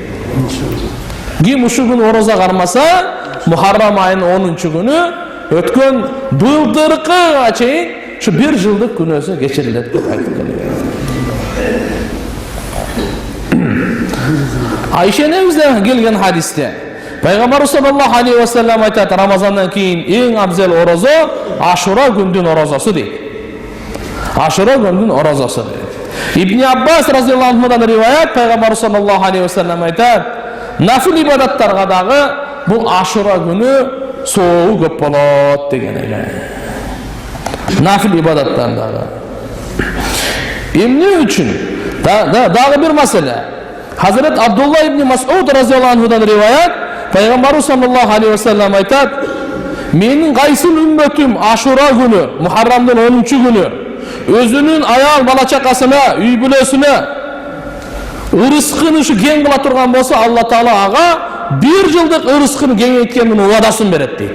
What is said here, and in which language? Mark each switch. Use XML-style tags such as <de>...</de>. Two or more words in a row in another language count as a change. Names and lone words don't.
<ky>Ким ушу күнү орозо кармаса, Мухаррам айынын 10-чу күнү өткөн былтыркыга чейин şu 1 жылдык күнөөсү кечирилет деп айткан. Айша энебизден келген хадисте Пайгамбар</ky> <ar>صلى الله عليه وسلم</ar> <ky>айтат: "Рамазандан кийин эң абзел орозо Ашура күндүн орозосу" дейт. Ашура күндүн орозосу дейт. Ибн Аббас</ky> <ar>رضي الله عنه</ar> <ky>риваят, Пайгамбар</ky> <ar>صلى الله عليه وسلم</ar> <ky>айтат: "Нафил ибадаттарга дагы бул Ашура күнү соогу көп болот" деген экен. Нафил ибадаттарга. Эмне үчүн? Дагы бир маселе. Hazret Abdullah ibn Mas'ud</ky> <ar>رضي الله عنه</ar> <ky>риваят, Пайгамбар</ky> <ar>صلى الله عليه وسلم</ar> <ky>айтат: "Менин кайсыл үммөтүм Ашура күнү, Мухаррамдын 10-чу күнү өзүнүн аял бала чакасына, үй бүлөсүнө ырыскын ушу кең кыла турган болсо, Алла Таала ага 1 жылдык ырыскын кеңейткендин убадасын берет" дейт.</ky>